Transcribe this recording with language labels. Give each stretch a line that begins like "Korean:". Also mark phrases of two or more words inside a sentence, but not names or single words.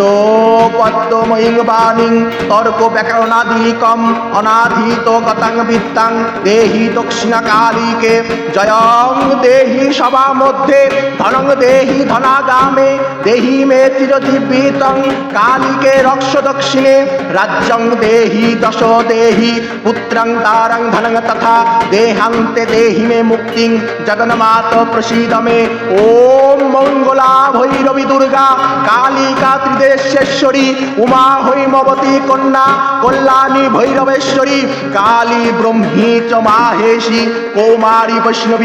Sanskrit: পদ্মময়ীং বাণীং তর্ক ব্যাকরণাদিকম অনাধীত গতাং বিত্তাং দেহি দক্ষিণা কালীকে জয়ং দেহি সভা মধ্যে ধনং দেহি ধনাগামে দেহি মে চিরজীবিতং কালীকে রক্ষ দক্ষিণে রাজ্যং দেহি দশ দেহি পুত্রং তারং ধনং তথা দেহান্তে দেহি মে মুক্তিং জগন্মাত প্রসীদ মে ওম মঙ্গলা ভৈরবী দুর্গা কালিকা ত্রিদেশেশ্বরী উমা হৈমবতী কন্যা কল্যাণী ভৈরবেশ্বরী কালী ব্রহ্মী চ মাহেশী কৌমারী বৈষ্ণবী